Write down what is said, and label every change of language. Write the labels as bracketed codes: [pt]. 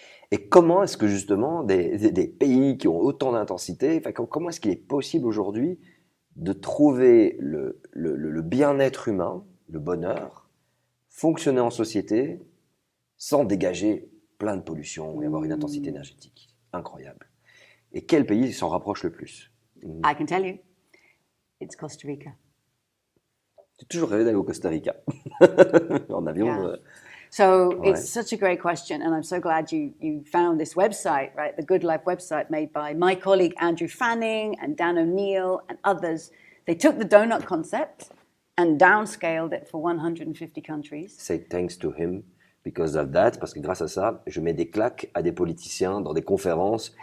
[fr] Et comment est-ce que justement des pays qui ont autant d'intensité, enfin, comment est-ce qu'il est possible aujourd'hui de trouver le bien-être humain, le bonheur, fonctionner en société sans dégager plein de pollution et avoir une intensité énergétique incroyable? Et quel pays s'en rapproche le plus? [en] I can tell you, it's Costa Rica. [fr] J'ai toujours rêvé d'aller au Costa Rica en avion. [en] Yeah. So [fr] Ouais. [en] it's such a great question, and I'm so glad you found this website, right? The Good Life website made by my colleague Andrew Fanning and Dan O'Neill and others. They took the donut concept and downscaled it for 150 countries. Say thanks to him because of that, [fr] parce que grâce à ça, je mets des claques à des politiciens dans des conférences.